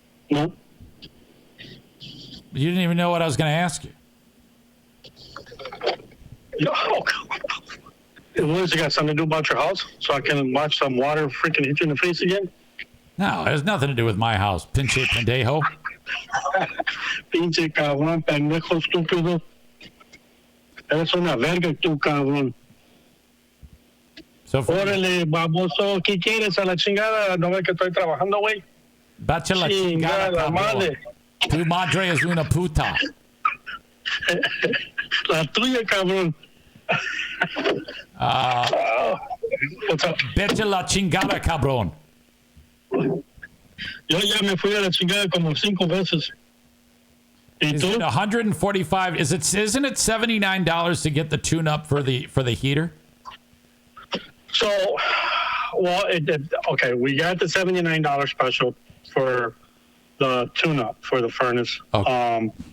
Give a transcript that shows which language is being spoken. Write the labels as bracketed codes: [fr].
[en] Nope. You didn't even know what I was going to ask you. Oh, what has it got something to do about your house? So I can watch some water freaking hit you in the face again? No, it has nothing to do with my house. [es] Pinche pendejo. Pinche cabrón, pendejo estúpido. Eres una verga tú, cabrón. [en] So [es] Órale, baboso, ¿qué quieres a la chingada? No ves que estoy trabajando, güey. Bacha la chingada, cabrón. Madre. Tu madre es una puta. La tuya, cabrón. [en] What's up? [es] Vete la chingada, cabrón. Yo ya me fui a la chingada como 5 veces. ¿Y [en] Is [es] tú? [en] it 145? Isn't it $79 to get the tune-up for the heater? So, well, okay, we got the $79 special for the tune-up for the furnace. Okay.